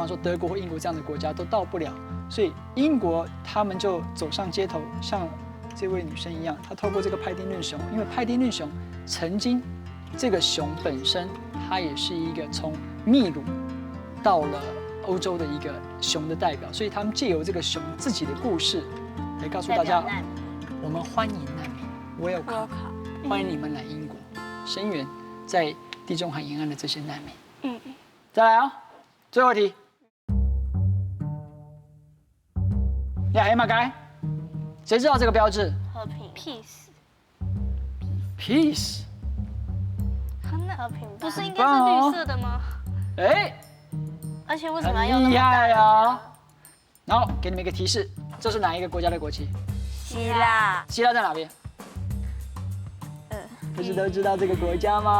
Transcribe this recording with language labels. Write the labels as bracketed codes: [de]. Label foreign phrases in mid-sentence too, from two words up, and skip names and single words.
[zh] 说德国或英国这样的国家都到不了，所以英国他们就走上街头，像这位女生一样，她透过这个派丁顿熊，因为派丁顿熊曾经这个熊本身，它也是一个从秘鲁到了欧洲的一个熊的代表，所以他们借由这个熊自己的故事来告诉大家，我们欢迎难民 ，Welcome， 欢迎你们来英國聲援在地中海沿岸的這些難民。再來哦，最後一題。呀，黑馬該，誰知道這個標誌和平 peace，？Peace。和平吧不是应该是绿色的吗？哎，而且为什么要用那很厉么大害哦。然後給你們一個提示，這是哪一個國家的國旗？希腊，希臘在哪邊？不是都知道这个国家吗？